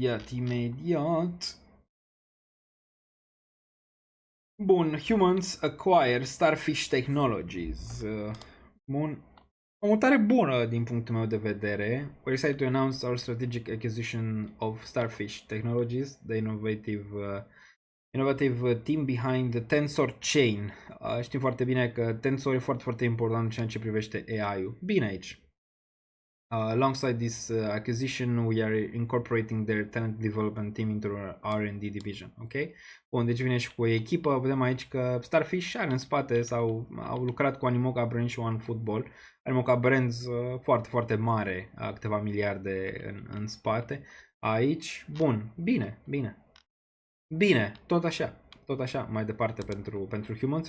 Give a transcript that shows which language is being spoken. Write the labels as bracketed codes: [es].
[ro] Imediat. Bun, Humans acquire Starfish Technologies. Bun. O mutare bună din punctul meu de vedere. [en] We're excited to announce our strategic acquisition of Starfish Technologies, the innovative team behind the Tensor Chain. [ro] Știm foarte bine că Tensor e foarte, foarte important în ceea ce privește AI-ul. Bine aici. [en] Alongside this acquisition, we are incorporating their talent development team into our R&D division. [ro] Ok? Bun, deci vine și cu o echipă. Vedem aici că Starfish are în spate sau au lucrat cu Animoca Brands și OneFootball. Animoca Brands foarte, foarte mare, câteva miliarde în spate. Aici, bun, bine, tot așa, mai departe pentru Humans.